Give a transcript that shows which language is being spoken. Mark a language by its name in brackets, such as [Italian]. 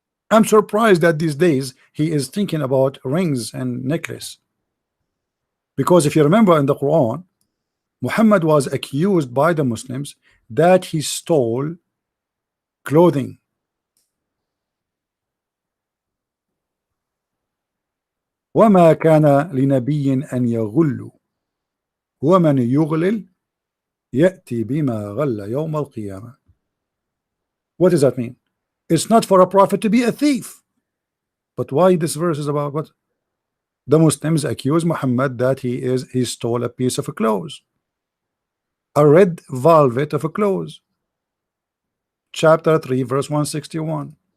[English] I'm surprised that these days he is thinking about rings and necklace. Because if you remember in the Quran, Muhammad was accused by the Muslims that he stole clothing. [Arabic] وما كان لنبي أن يغل ومن يغلل يأتي بما غل يوم القيامة. [English] What does that mean? It's not for a prophet to be a thief. But why this verse is about what? The Muslims accuse Muhammad that he stole a piece of clothes, a red velvet of a clothes. Chapter 3 verse 161.